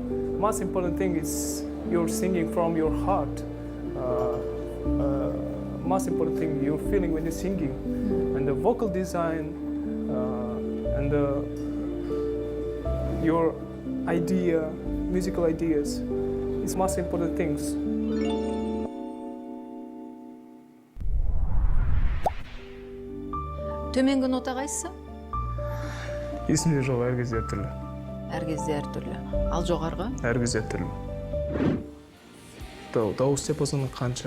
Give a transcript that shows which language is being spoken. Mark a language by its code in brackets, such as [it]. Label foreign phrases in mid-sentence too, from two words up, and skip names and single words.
[en] Most important thing is you're singing from your heart. Most important thing you're feeling when you're singing, and the vocal design. And your idea, musical ideas, is most important things. [kk] Төменгі нота қайсысы? Есімде жоқ, әр кезде әртүрлі. Әр кезде әртүрлі. Ал жоғарғы? Әр кезде әртүрлі. Дауыс диапазоны қанша?